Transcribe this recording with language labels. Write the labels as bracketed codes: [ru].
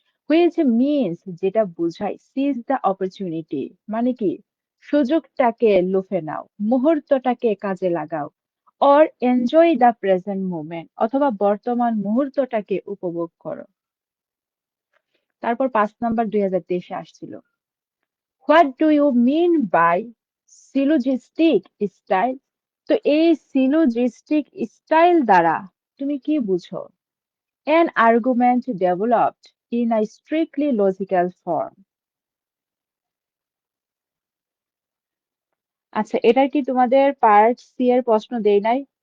[en] which means, [bn] যেটা বোঝায় [en] seize the opportunity, [bn] মানে কি সুযোগটাকে লুফে নাও, মুহূর্তটাকে কাজে লাগাও, [en] or enjoy the present moment, [bn] অথবা বর্তমান মুহূর্তটাকে উপভোগ করো। তারপর 5 নাম্বার 2023 আসছিল, [en] What do you mean by syllogistic style? [bn] তো এই সিলোজিস্টিক স্টাইল দ্বারা তুমি কি বুঝো? [en] An argument developed in a strictly logical form. [bn] আচ্ছা, এটা কি তোমাদের পার্ট সি এর প্রশ্ন দেই নাই?